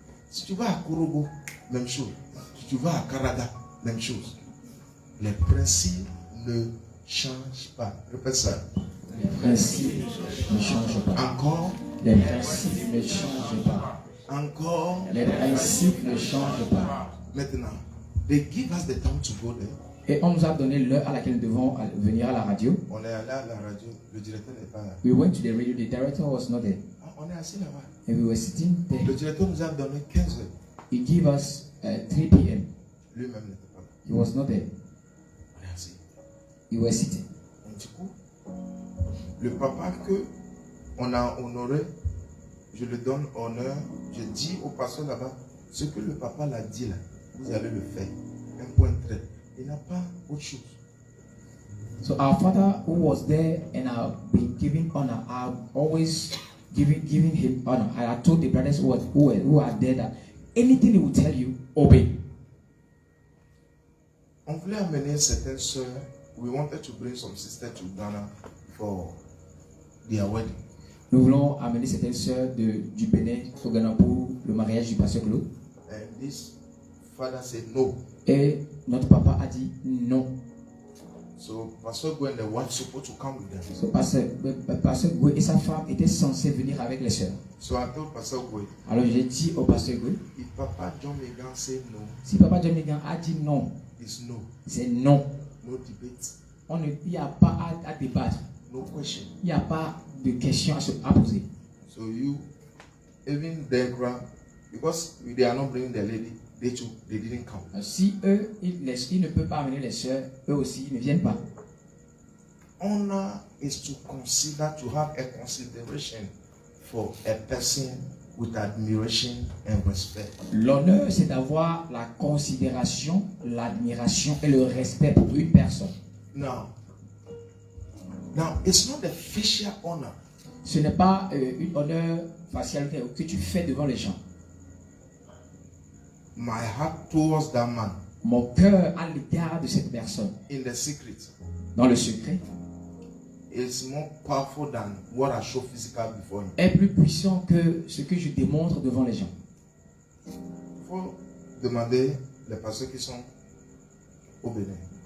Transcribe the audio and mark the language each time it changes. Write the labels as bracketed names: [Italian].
[French] Si tu vas à Korobo, même chose. Si tu vas à Karada, même chose. Les principes ne changent pas. Répète ça. Les principes ne changent pas. Encore. Les principes ne changent pas. Encore. Les principes ne changent pas. Maintenant, [English] they give us the time to go there. [French] Et on nous a donné l'heure à laquelle nous devons venir à la radio. On est allé à la radio, le directeur n'est pas là. [English] We went to the radio, the director was not there. [French] On est assis là-bas. [English] And we were sitting there. [French] Le directeur nous a donné 15 heures. [English] He gave us 3 p.m. [French] Lui-même n'était pas là. [English] He was not there. [French] On est assis. [English] We were sitting. [French] Et du coup, le papa que on a honoré, je le donne honneur. Je dis au pasteur là-bas, ce que le papa l'a dit là, vous allez le faire. Un point trait. Il n'a pas autre chose. [English] So our father who was there and I've been giving honor, I've always giving him honor. I told the brothers who are there that anything he will tell you, obey. [French] On voulait amener certaines sœurs. [English] We wanted to bring some sisters to Ghana for their wedding. [French] Nous voulons amener certaines sœurs du Bénin au Ghana pour le mariage du pasteur Claude. [English] And this father said no. [French] Et notre papa a dit non. [English] So Pastor Gwen, the wife, supposed to come with them. [French] So pasteur Goué et sa femme étaient censés venir avec les sœurs. [English] So I told Pastor Gwen. [French] Alors j'ai dit au pasteur Goué. [English] If Papa John Megan say no. [French] Si Papa John Megan a dit non. [English] It's no. [French] C'est non. [English] No debate. [French] Il n'y a pas à débattre. [English] No question. [French] Il n'y a pas de questions à poser. [English] So you, even their crowd, because they are not bringing the lady, they didn't come. [French] Si eux, ils ne peuvent pas amener les sœurs, eux aussi, ils ne viennent pas. [English] Honor is to consider, to have a consideration for a person with admiration and respect. [French] L'honneur, c'est d'avoir la considération, l'admiration et le respect pour une personne. [English] Now, it's not a facial honor. [French] Ce n'est pas une honneur faciale que tu fais devant les gens. [English] My heart towards that man. [French] Mon cœur à l'égard de cette personne. [English] In the secret. [French] Dans le secret. [English] Is more powerful than what I show physically before him. [French] Est plus puissant que ce que je démontre devant les gens. Il faut demander les pasteurs qui sont au Bénin.